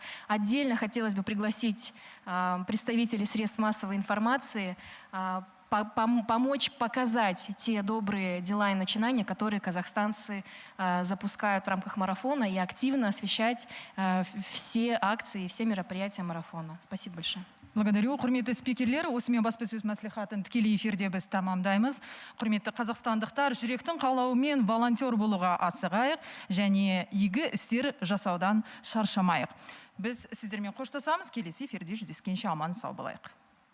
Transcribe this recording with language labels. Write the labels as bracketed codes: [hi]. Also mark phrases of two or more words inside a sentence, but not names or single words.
[ru] Отдельно хотелось бы пригласить представителей средств массовой информации, помочь показать те добрые дела и начинания, которые казахстанцы запускают в рамках марафона, и активно освещать все акции, все мероприятия марафона. Спасибо большое. Благодарю. [kk] Құрметті спикерлер, осымен баспасөз мәслихатын тікелей эфирде біз тамамдаймыз. Құрметті қазақстандықтар, жүректің қалауымен волонтер болуға асығайық және игі істер жасаудан шаршамайық. Біз сіздермен қоштасамыз, келесі эфирде жүздескенше аман сау болайық.